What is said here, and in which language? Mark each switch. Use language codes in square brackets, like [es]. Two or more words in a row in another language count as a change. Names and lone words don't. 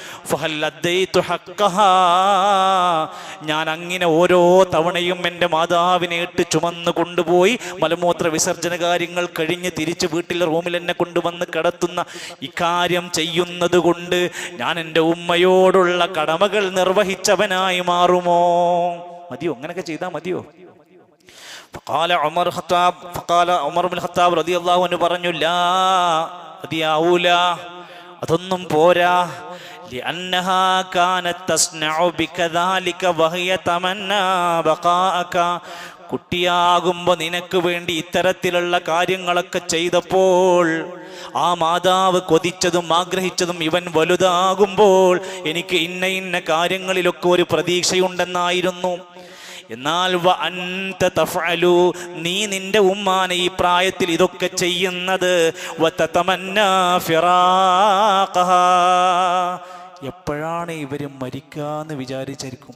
[ml] ഞാൻ അങ്ങനെ ഓരോ തവണയും എൻ്റെ മാതാവിനെ ഇട്ട് ചുമന്ന് കൊണ്ടുപോയി മലമൂത്ര വിസർജന കാര്യങ്ങൾ കഴിഞ്ഞ് തിരിച്ച് വീട്ടിലെ റൂമിൽ എന്നെ കൊണ്ടുവന്ന് കിടത്തുന്ന ഇക്കാര്യം ചെയ്യുന്നത് കൊണ്ട് ഞാൻ എൻ്റെ ഉമ്മയോടുള്ള കടമകൾ നിർവഹിച്ചവനായി മാറുമോ? മതിയോ? അങ്ങനെയൊക്കെ ചെയ്താൽ മതിയോ? ഉമർ ബിൻ ഖത്താബ് [ar] رضي الله عنه [ml] പറഞ്ഞു, ലാ, മതിയാവൂല, അതൊന്നും പോരാ. [ar] لأنها كانت تصنع بك ذلك وهي تمنى بقاءك. [ml] കുട്ടിയാകുമ്പോൾ നിനക്ക് വേണ്ടി ഇത്തരത്തിലുള്ള കാര്യങ്ങളൊക്കെ ചെയ്തപ്പോൾ ആ മാതാവ് കൊതിച്ചതും ആഗ്രഹിച്ചതും ഇവൻ വലുതാകുമ്പോൾ എനിക്ക് ഇന്ന ഇന്ന കാര്യങ്ങളിലൊക്കെ ഒരു പ്രതീക്ഷയുണ്ടെന്നായിരുന്നു. എന്നാൽ [ar] وأنت تفعل, [ml] നീ നിന്റെ ഉമ്മാനെ ഈ പ്രായത്തിൽ ഇതൊക്കെ ചെയ്യുന്നത് [ar] وتتمنى فراقها, [ml] എപ്പോഴാണ് ഇവർ മരിക്കാന്ന് വിചാരിച്ചായിരിക്കും.